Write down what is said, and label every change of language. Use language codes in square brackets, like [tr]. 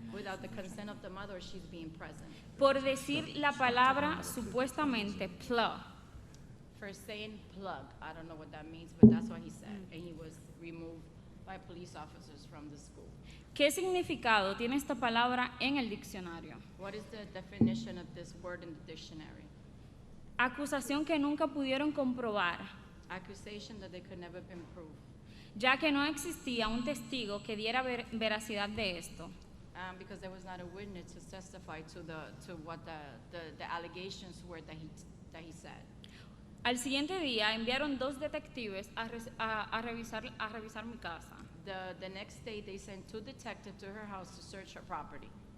[en] Without the consent of the mother, she's being present. [es] Por decir la palabra supuestamente plug. [en] For saying plug, I don't know what that means, but that's what he said, and he was removed by police officers from the school. [es] ¿Qué significado tiene esta palabra en el diccionario? [en] What is the definition of this word in the dictionary? [es] Acusación que nunca pudieron comprobar. [en] Accusation that they could never been proved. [es] Ya que no existía un testigo que diera veracidad de esto. [en] Because there was not a witness to testify to what the allegations were that he said. [es] Al siguiente día enviaron 2 detectives a revisar mi casa. [en] The next day they sent 2 detectives to her house to search her property.